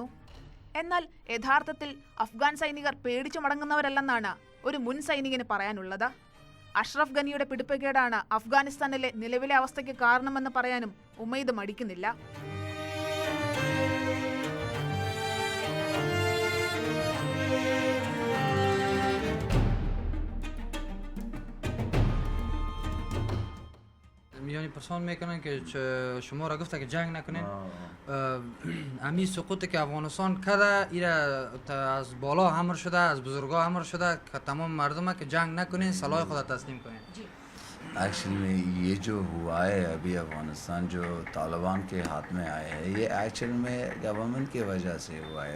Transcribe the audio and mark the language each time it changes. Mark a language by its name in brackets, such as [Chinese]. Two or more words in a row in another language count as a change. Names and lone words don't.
[Malayalam] എന്നാൽ യഥാർത്ഥത്തിൽ അഫ്ഗാൻ സൈനികർ പേടിച്ചു മടങ്ങുന്നവരല്ലെന്നാണ് ഒരു മുൻ സൈനികന് പറയാനുള്ളത്. അഷ്റഫ് ഗനിയുടെ പിടിപ്പുകേടാണ് അഫ്ഗാനിസ്ഥാനിലെ നിലവിലെ അവസ്ഥയ്ക്ക് കാരണമെന്ന് പറയാനും ഉമൈദ് മടിക്കുന്നില്ല. [Persian] میانی پرسان میکنن که شما را گفته که جنگ نکنین. امی سقوطی که افغانستان کرده ایره از بالا امر شده، از بزرگا امر شده که تمام مردم که جنگ نکنین، سلاح خود تسلیم کنین. [Hindi] एक्चुअली में ये जो हुआ है अभी अफ़गानिस्तान जो तालिबान के हाथ में आया है, ये एक्चुअल में गवर्नमेंट की वजह से हुआ है।